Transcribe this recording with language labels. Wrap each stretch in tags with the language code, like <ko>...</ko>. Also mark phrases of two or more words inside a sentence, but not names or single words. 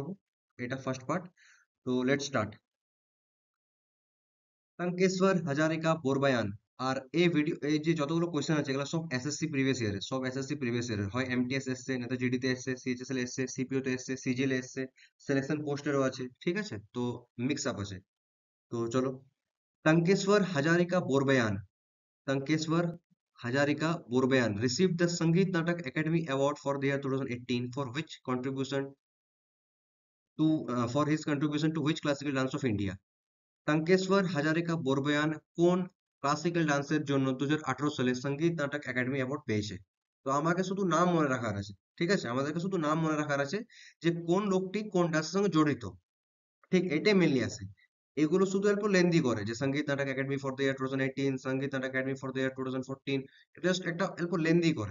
<bn>এটা ফার্স্ট পার্ট। তো</bn> <en>let's start.</en> <bn>টঙ্কেশ্বর হাজারিকা বোরবায়ান। আর এই যে যতগুলো কোশ্চেন আছে এগুলো সব এসএসসি</bn> <en>previous year's,</en> <bn>সব এসএসসি</bn> <en>previous year's,</en> <bn>হয় এমটিএস এসছে, না তো জিডিতে এসছে, সিএইচএসএল এসছে, সিপিও তে এসছে, সিজিএল এসছে,</bn> <en>selection post's</en> <bn>আছে। ঠিক আছে, তো</bn> <en>mix up</en> <bn>আছে। তো চলো। टंकेश्वर हजारिका बोरबयान।</bn> <en>टंकेश्वर हजारिका बोरबयान received the Sangeet Natak Academy Award for the year 2018 for which contribution for his contribution to which classical dance of India?</en> <bn>টঙ্কেশ্বর হাজারিকা বরবয়ান কোন</bn> <en>classical dance's</en> <bn>জন্য 2018 সালে সঙ্গীত নাটক একাডেমি অ্যাওয়ার্ড পেয়েছে? তো আমাকে শুধু নাম মনে রাখার আছে। ঠিক আছে, আমাদেরকে শুধু নাম মনে রাখার আছে যে কোন লোকটি কোন ডান্সের সঙ্গে জড়িত। ঠিক এটাই মেনলি আছে। এগুলো শুধু অল্প লেন্দি করে যে সঙ্গীত নাটক একাডেমি</bn> <en>for the year</en> <bn>2018, সঙ্গীত নাটক একাডেমি</bn> <en>for the year</en> <bn>2014, এটা জাস্ট একটা অল্প লেন্দি করে।</bn>